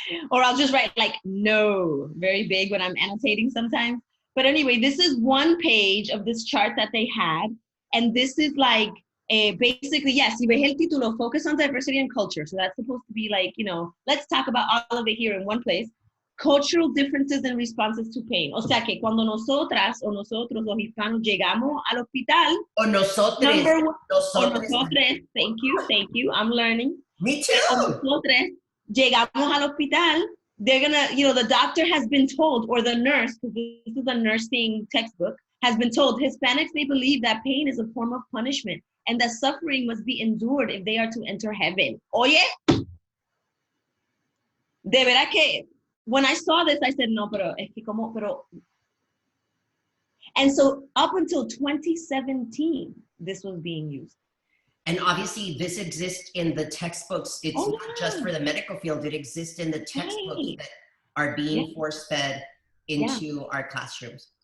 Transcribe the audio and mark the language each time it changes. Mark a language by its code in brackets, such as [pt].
[en] Or I'll just write like no very big when I'm annotating sometimes. But anyway, this is one page of this chart that they had. And this is like, basically, yes, [es] si ves el título, [en] focus on diversity and culture. So that's supposed to be like, you know, let's talk about all of it here in one place. Cultural differences and responses to pain. [es] O sea que cuando nosotras o nosotros los hispanos llegamos al hospital. O nosotres. O nosotres. [en] Thank you. I'm learning. Me too. [es] O nosotres llegamos al hospital. [en] They're gonna, you know, the doctor has been told, or the nurse, because this is a nursing textbook, has been told Hispanics, they believe that pain is a form of punishment and that suffering must be endured if they are to enter heaven. [es] Oye, de verdad que [en] when I saw this, I said, [es] no, pero es que como, pero. [en] And so up until 2017, this was being used. And obviously this exists in the textbooks. It's not just for the medical field. It exists in the textbooks that are being force-fed into our classrooms.